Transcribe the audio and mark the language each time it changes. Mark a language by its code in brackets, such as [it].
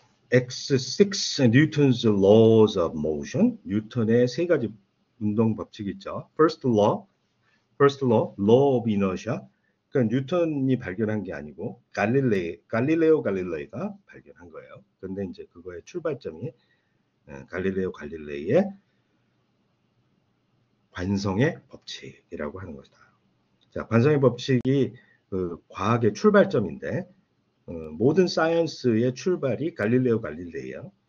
[en] X6 Newton's laws of motion. [ko] 뉴턴의 세 가지 운동 법칙이 있죠. [en] First law, law of inertia. [ko] 그러니까 뉴턴이 발견한 게 아니고 갈릴레오 갈릴레이가 발견한 거예요. 그런데 이제 그거의 출발점이 갈릴레오 갈릴레이의 관성의 법칙이라고 하는 것이다. 자, 관성의 법칙이 그 과학의 출발점인데 모든 사이언스의 출발이 갈릴레오 갈릴레이야.